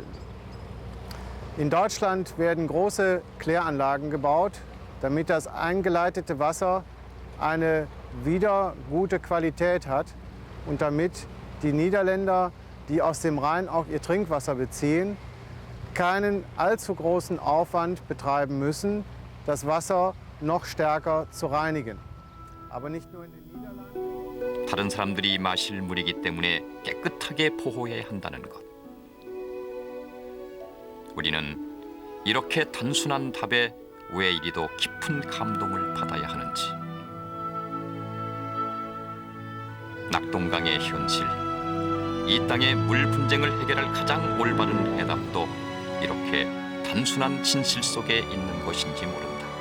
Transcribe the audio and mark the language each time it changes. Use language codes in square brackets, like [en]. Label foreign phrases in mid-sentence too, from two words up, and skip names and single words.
[de] In Deutschland werden große Kläranlagen gebaut, damit das eingeleitete Wasser eine wieder gute Qualität hat und damit die Niederländer, die aus dem Rhein auch ihr Trinkwasser beziehen, keinen allzu großen Aufwand betreiben müssen, das Wasser noch stärker zu reinigen. Aber nicht nur in den Niederlanden. [ko] 다른 사람들이 마실 물이기 때문에 깨끗하게 보호해야 한다는 것. 우리는 이렇게 단순한 답에 왜 이리도 깊은 감동을 받아야 하는지. 낙동강의 현실, 이 땅의 물 분쟁을 해결할 가장 올바른 해답도 이렇게 단순한 진실 속에 있는 것인지 모른다.